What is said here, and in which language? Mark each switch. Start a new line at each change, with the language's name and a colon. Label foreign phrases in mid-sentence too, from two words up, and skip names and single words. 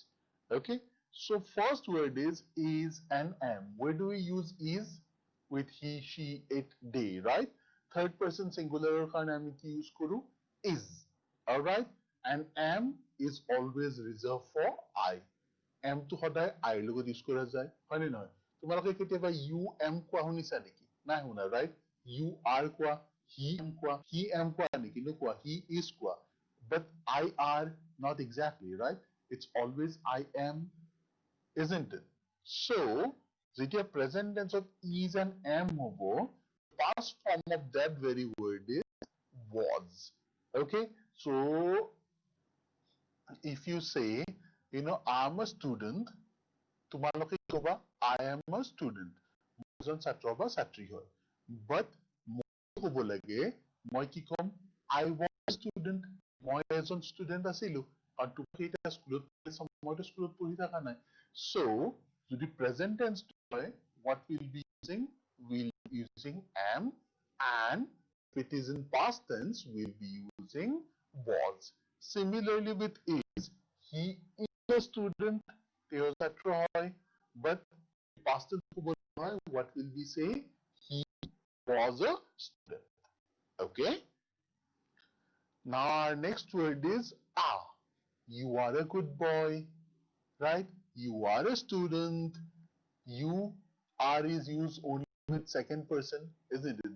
English: Okay, so first word is and am. Where do we use is? With he, she, it, they, right? Third person singular
Assamese: কাৰণে আমি কি
English: use koru? Is. All right, and am is always reserved for I.
Assamese: Am to সদায় I লগত use কৰা যায়, হয় নে নহয়? তোমালোকে কেতিয়াবা
English: you am
Assamese: কোৱা শুনিছা নেকি? নাই শুনা,
English: right? You are
Assamese: কোৱা,
English: he am
Assamese: কোৱা নেকি? নোকোৱা,
English: he is
Assamese: কোৱা.
English: But I are not exactly, right? It's always I am, isn't it? So, যেতিয়া present tense of is and am হব, past form of that very word is was. Okay, so if you say, I'm a student,
Assamese: তোমালোকে কবা
English: I am a student.
Assamese: মই এজন ছাত্ৰ বা ছাত্ৰী হয়. But মই কব লাগে, মই কি কম?
English: I was a student.
Assamese: মই এজন student আছিলো. কাৰণ তুমি এতিয়া স্কুলত পঢ়িছা, মইতো স্কুলত পঢ়ি থকা নাই. So, যদি
English: present tense
Assamese: হয়,
English: what we'll be using? We'll be using am, and if it is in past tense, we'll be using was. Similarly with is, he is a student,
Assamese: তেওঁ ছাত্ৰ হয়, but
English: past tense
Assamese: ক'ব নহয়,
English: what will we say? He was a student. Okay? Now our next word is ah. You are a good boy, right? You are a student. You are is used only with second person, isn't it?